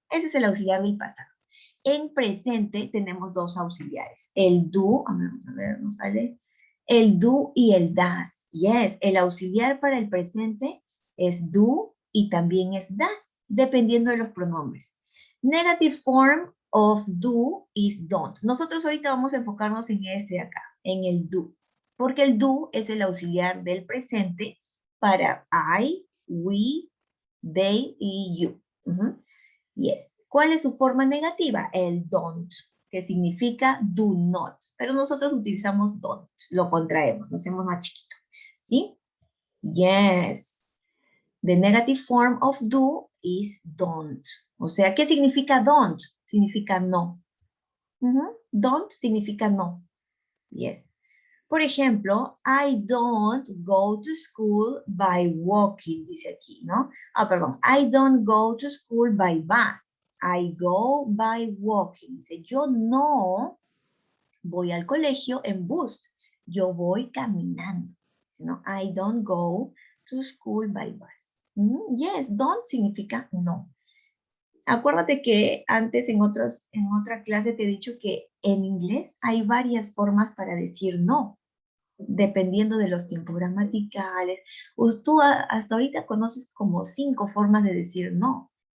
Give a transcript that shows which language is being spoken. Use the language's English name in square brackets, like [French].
[Spanish] Ese es el auxiliar del pasado. En presente tenemos dos auxiliares. El do, a ver, no sale. El do y el das. Yes, el auxiliar para el presente es do y también es das, dependiendo de los pronombres. [English] Negative form of do is don't. [Spanish] Nosotros ahorita vamos a enfocarnos en este de acá, en el do. Porque el do es el auxiliar del presente para I, we, they y you. Yes. ¿Cuál es su forma negativa? El don't, que significa do not. Pero nosotros utilizamos don't, lo contraemos, lo hacemos más chiquito. ¿Sí? Yes. [English] The negative form of do is don't. [Spanish] O sea, ¿qué significa don't? Significa no. Don't significa no. Yes. Por ejemplo, [English] I don't go to school by walking, [Spanish] dice aquí, ¿no? Perdón. [English] I don't go to school by bus. I go by walking. [Spanish] Dice, yo no voy al colegio en bus. Yo voy caminando. Dice, ¿no? [English] I don't go to school by bus. [Spanish] Yes, don't significa no. Acuérdate que antes en otra clase te he dicho que en inglés hay varias formas para decir no, dependiendo de los tiempos gramaticales. Tú hasta ahorita conoces como 5 formas de decir no.